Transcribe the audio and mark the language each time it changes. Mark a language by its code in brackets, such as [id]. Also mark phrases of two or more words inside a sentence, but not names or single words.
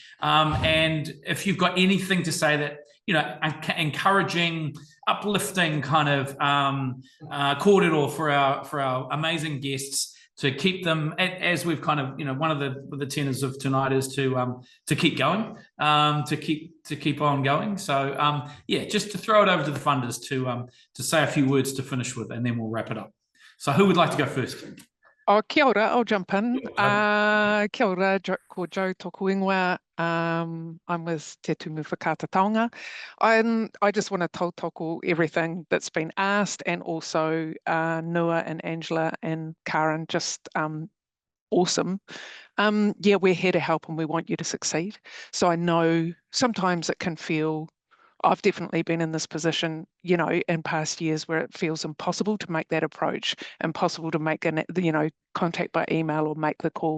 [en] And if you've got anything to say that, encouraging, uplifting kind of kōrero for our amazing guests, to keep them, as we've kind of, one of the tenors of tonight is to keep going, to keep on going. So just to throw it over to the funders to say a few words to finish with, and then we'll wrap it up. So who would like to go first? [mi] Oh, kia ora, [en] I'll jump in. [mi] Kia ora, ko Joe tōku ingoa. [en] I'm with Te Tumu Whakata Taonga. I just want to tautoko everything that's been asked, and also Nua and Angela and Karin, just awesome. We're here to help and we want you to succeed. So I know sometimes it can feel, I've definitely been in this position, in past years, where it feels impossible to make that approach, impossible to make contact by email or make the call.